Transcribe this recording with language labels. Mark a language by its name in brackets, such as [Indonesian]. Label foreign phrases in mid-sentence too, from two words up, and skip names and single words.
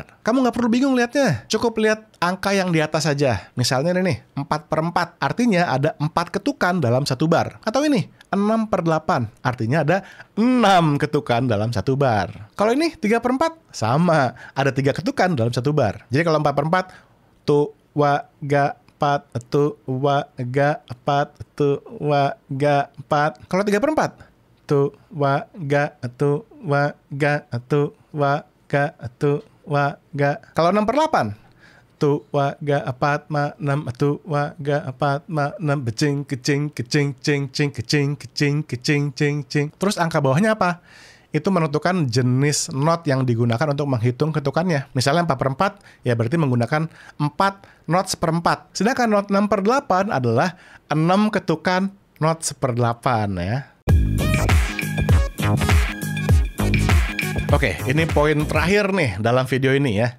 [Indonesian] Kamu nggak perlu bingung lihatnya, cukup lihat angka yang di atas saja. Misalnya ini nih, 4/4, artinya ada 4 ketukan dalam satu bar. Atau ini, 6/8, artinya ada 6 ketukan dalam satu bar. Kalau ini 3/4, sama, ada 3 ketukan dalam satu bar. Jadi kalau 4/4, tu, wa, ga, 4, tu, wa, ga, 4, tu, wa, ga, 4. Kalau 3/4, tu, wa, ga, tu, wa, ga, tu, wa, ga, tu, wa, ga. Kalau 6/8, tu, wa, ga, 4, ma, 6, tu, wa, ga, 4, ma, 6, becing, kecing, kecing, cing, cing, kecing, kecing, kecing, cing, cing. Terus angka bawahnya apa? Itu menentukan jenis not yang digunakan untuk menghitung ketukannya. Misalnya 4/4, ya berarti menggunakan 4 not 1/4. Sedangkan not 6/8 adalah 6 ketukan not 1/8 ya. Oke, ini poin terakhir nih dalam video ini ya.